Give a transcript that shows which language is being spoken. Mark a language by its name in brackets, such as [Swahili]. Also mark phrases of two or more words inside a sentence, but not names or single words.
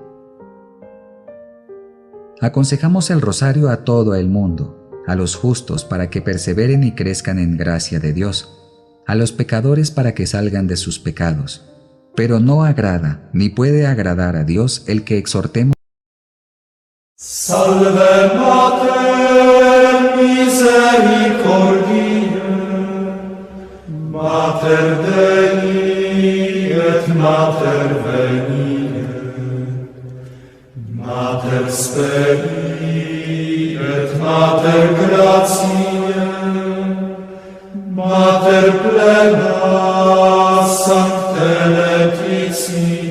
[Spanish] Aconsejamos el rosario a todo el mundo, a los justos para que perseveren y crezcan en gracia de Dios, a los pecadores para que salgan de sus pecados, pero no agrada ni puede agradar a Dios el que exhortemos. [Latin] Salve Mater misericordiae, Mater Dei et Mater veniae, Mater speri et Mater gratiae, Mater plena Sancte Laetitia,